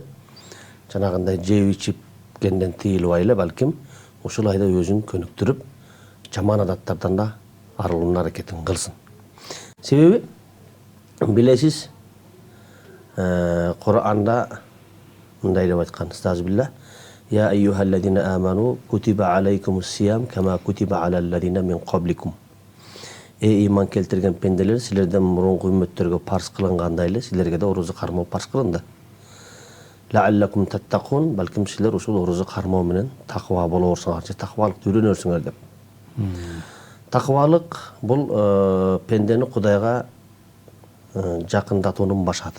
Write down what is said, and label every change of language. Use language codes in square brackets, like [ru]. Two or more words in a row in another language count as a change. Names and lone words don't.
[ky] Жанагындай жеп ичипкенден тыйылбай эле балким ушул айда өзүн көнүктүрүп, жаман адаттардан да арылуунун аракетин кылсын. Себеби билесиз, Кур'анда мындай деп айткан, стазбилла: [ar] "يا أيها الذين آمنوا كتب عليكم الصيام كما كتب على الذين من قبلكم." [ky] Иман келтирген пенделер, силерден мурунку үммөттөргө парз кылынгандай эле силерге да орозо кармоо парз кылынды. [ar] لعلكم تتقون, [ky] балким силер ушул орозо кармоо менен такыба болорсуңар, же такыбалыкты үйрөнөрсүңөр деп. Такыбалык бул пендени Кудайга жакындатуунун башаты.